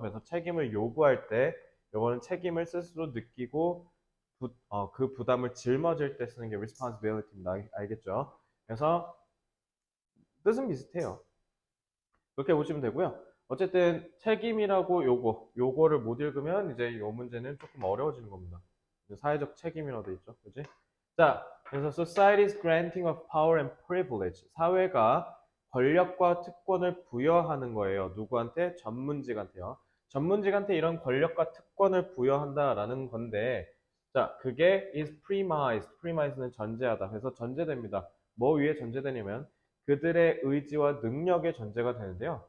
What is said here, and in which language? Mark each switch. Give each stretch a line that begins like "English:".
Korean: 그래서 책임을 요구할 때 요거는 책임을 스스로 느끼고 그 부담을 짊어질 때 쓰는 게 responsibility입니다. 알겠죠? 그래서 뜻은 비슷해요. 그렇게 보시면 되고요. 어쨌든 책임이라고 요거를 못 읽으면 이제 이 문제는 조금 어려워지는 겁니다. 사회적 책임이라고 돼 있죠. 그지? 자, 그래서
English: society's granting of power and privilege.
Korean: 사회가 권력과 특권을 부여하는 거예요. 누구한테? 전문직한테요. 전문직한테 이런 권력과 특권을 부여한다라는 건데, 자, 그게
English: is premised.
Korean: premise는 전제하다. 그래서 전제됩니다. 뭐 위에 전제되냐면, 그들의 의지와 능력의 전제가 되는데요.